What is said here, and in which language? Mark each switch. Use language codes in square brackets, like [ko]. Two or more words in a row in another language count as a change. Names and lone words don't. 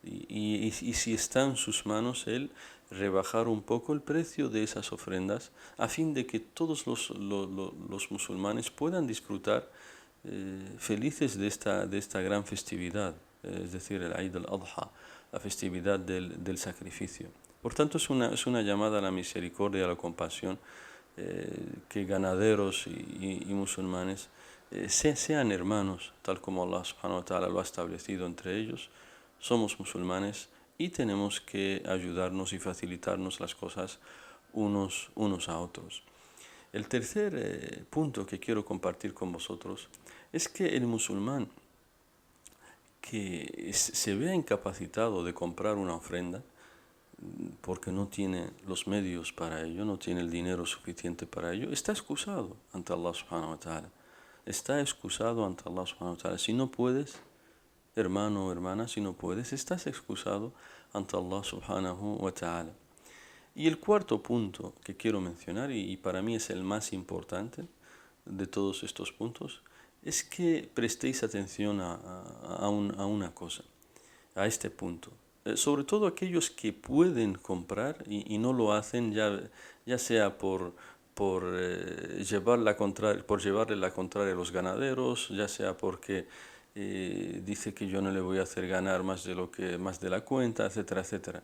[es] y si está en sus manos, él rebajar un poco el precio de esas ofrendas a fin de que todos los musulmanes puedan disfrutar felices de esta gran festividad, es decir, el Eid al-Adha, la festividad del sacrificio. Por tanto, es una llamada a la misericordia, a la compasión, que ganaderos y musulmanes sean hermanos, tal como [ar] الله سبحانه وتعالى [es] lo ha establecido entre ellos. Somos musulmanes y tenemos que ayudarnos y facilitarnos las cosas unos a otros. El tercer punto que quiero compartir con vosotros es que el musulmán que se vea incapacitado de comprar una ofrenda porque no tiene los medios para ello, no tiene el dinero suficiente para ello, está excusado ante [ar] الله سبحانه وتعالى. [es] Está excusado ante [ar] الله سبحانه وتعالى. [es] Si no puedes, hermano o hermana, si no puedes, estás excusado ante [ar] الله سبحانه وتعالى. [es] Y el cuarto punto que quiero mencionar, y para mí es el más importante de todos estos puntos, es que prestéis atención a una cosa, a este punto. Sobre todo aquellos que pueden comprar y no lo hacen, ya sea por llevarle la contraria a los ganaderos, ya sea porque dice que yo no le voy a hacer ganar más de la cuenta, etcétera, etcétera.